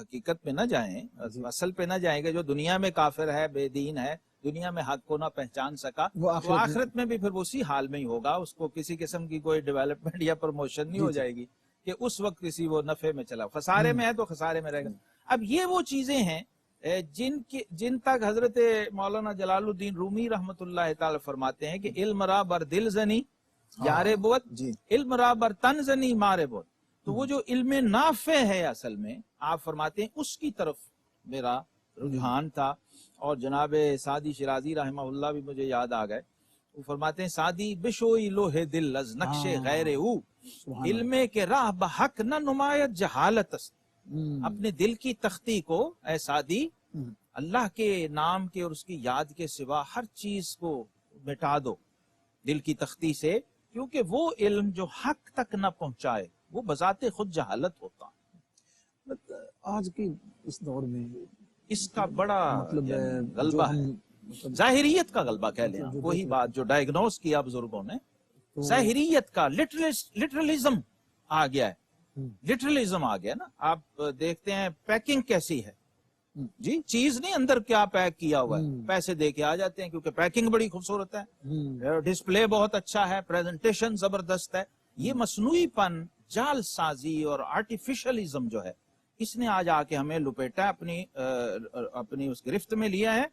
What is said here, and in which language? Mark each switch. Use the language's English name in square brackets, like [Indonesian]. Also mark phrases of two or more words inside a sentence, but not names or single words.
[Urdu] حقیقت پہ نہ جائیں، اصل پہ نہ جائیں گے، جو دنیا میں کافر ہے، بے دین ہے، دنیا میں حق کو نہ پہچان سکا، وہ آخرت میں بھی پھر اسی حال میں ہی ہوگا، اس کو کسی قسم کی کوئی ڈیولپمنٹ یا پروموشن نہیں ہو جائے گی کہ اس وقت کسی وہ نفع میں چلا، خسارے میں ہے تو خسارے میں رہے گا۔ اب یہ وہ چیزیں ہیں جن تک حضرت مولانا جلال الدین رومی رحمۃ اللہ تعالی فرماتے ہیں کہ [Persian] علم را بر دل زنی یار بود، علم را بر تن زنی مار بود۔ [Urdu] تو وہ جو علم نافع ہے اصل میں آپ فرماتے ہیں اس کی طرف میرا رجحان تھا۔ اور جناب سعدی شیرازی رحمہ اللہ بھی مجھے یاد آ گئے، وہ فرماتے ہیں [Persian] سعدی بشوئی لوہ دل از نقش غیر او، علم کے راہ بحق نہ نمایت جہالت است۔ [Urdu] اپنے دل کی تختی کو اے سعدی اللہ کے نام کے اور اس کی یاد کے سوا ہر چیز کو مٹا دو دل کی تختی سے، کیونکہ وہ علم جو حق تک نہ پہنچائے وہ بذات خود جہالت ہوتا۔ آج کی اس دور میں اس کا بڑا مطلب غلبہ ہے، ظاہریت کا غلبہ کہہ لیں، وہی بات جو ڈائگنوز کیا بزرگوں نے، ظاہریت کا لٹرلزم آ گیا ہے۔ لٹرلزم آ گیا نا. آپ دیکھتے ہیں پیکنگ کیسی ہے جی، چیز نہیں اندر کیا پیک کیا ہوا ہے، پیسے دے کے آ جاتے ہیں کیونکہ پیکنگ بڑی خوبصورت ہے، ڈسپلے بہت اچھا ہے، پریزنٹیشن زبردست ہے. یہ مصنوعی پن، جعلسازی اور آرٹیفیشلزم جو ہے، اس نے آج آکے ہمیں لپیٹا، اپنی اس گرفت میں لیا ہے.